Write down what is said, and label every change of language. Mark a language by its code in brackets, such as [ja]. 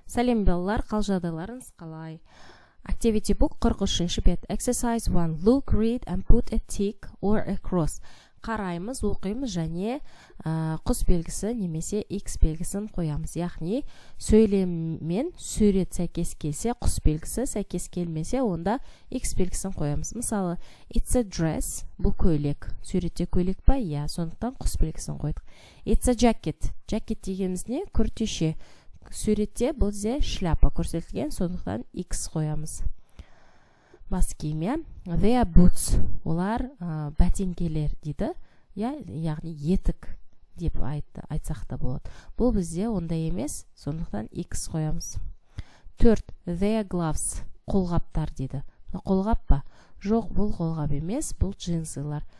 [kk] Сәлем балалар, қал жағдайларыңыз қалай? Activity book 43-ші бет. [en] Exercise 1. Look, read and put a tick or a cross. [kk] Қараймыз, оқимыз және құс белгісі немесе X белгісін қоямыз. Яғни, сөйлем мен сурет сәйкес келсе, құс белгісі сәйкес келмесе, онда X белгісін қоямыз. Мысалы, [en] it's a dress, [kk] бұл көйлек. Суретте көйлек па? Я, сондықтан құс белгісін қойдық. [en] It's a jacket. [kk] Jacket дегеніміз не? Күртеше. Суретте бұл зе шляпа көрсетілген, сондықтан X қоямыз. Бас киім, [en] they are boots. [kk] Олар бәтеңкелер дейді. Яғни етік деп айтсақ та болады. Бұл бізде ондай емес, сондықтан X қоямыз. 4. [en] They are gloves. [kk] Қолғаптар дейді. Қолғап па? Жоқ, бұл қолғап емес, бұл джинсылар.